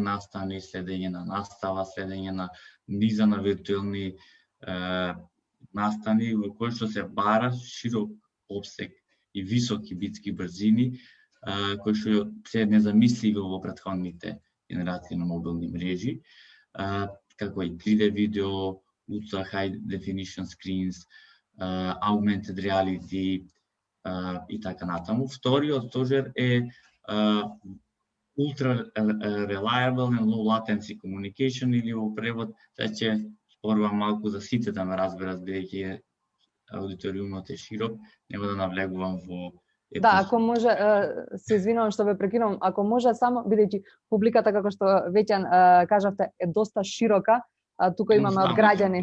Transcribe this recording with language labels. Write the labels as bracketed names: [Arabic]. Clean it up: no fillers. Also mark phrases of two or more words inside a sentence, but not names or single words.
[Macedonian] настани, следење на настава, следење на низа на виртуелни настани во кои што се бара широк опсег и високи битски брзини, кои што се незамисливи во претходните генерации на мобилни мрежи, како и 3D видео, [English] ultra high definition screens, augmented reality [Macedonian] и така натаму. Вториот стожер е [English] ultra reliable and low latency communication, [Macedonian] или во превод, сега ќе спорувам малку за сите да ме разберат, бидејќи аудиториумот е широк, нема да навлегувам во Да, ако може, се извинувам што ве прекинувам, ако може само, бидејќи публиката, како што веќе кажавте, е доста широка, тука имаме од граѓани.